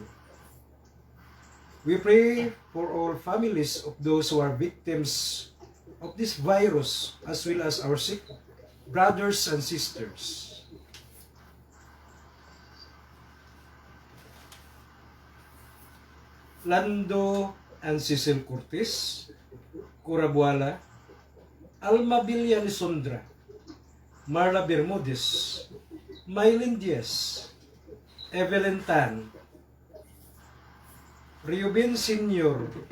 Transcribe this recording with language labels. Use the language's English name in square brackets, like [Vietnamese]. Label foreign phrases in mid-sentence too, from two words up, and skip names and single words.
[English] We pray for all families of those who are victims of this virus, as well as our sick brothers and sisters. Lando and Cecil Cortez, Curabuala, Alma Villa Lisondra, Marla Bermudez, Maylin Diaz, Evelyn Tan, Riobin Senior,